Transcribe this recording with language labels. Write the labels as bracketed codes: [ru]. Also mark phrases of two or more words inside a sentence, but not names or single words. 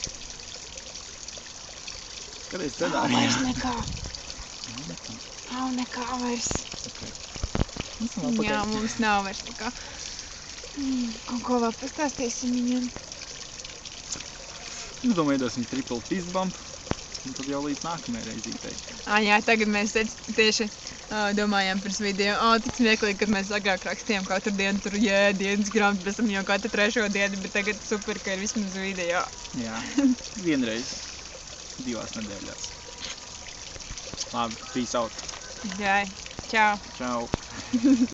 [lv] Skaties scenārijā. Vairs nekā. Nav nekā vairs. Jā, mums nav vairs nekā. Kaut ko vēl pastāstīsim viņiem. Domāju, iedosim [en] triple fist bump. [lv] Un tad jau līdz nākamajai reizītei. Jā, tagad mēs tieši domājām pirms video. Tik smieklīgi, kad mēs agrāk rakstījām katru dienu tur dienas grāmatu, pēc tam jau katru trešo dienu, bet tagad super, ka ir vismaz video. Jā, vienreiz 2 nedēļās. Labi, [en] peace out. [lv] Jā, čau. Čau.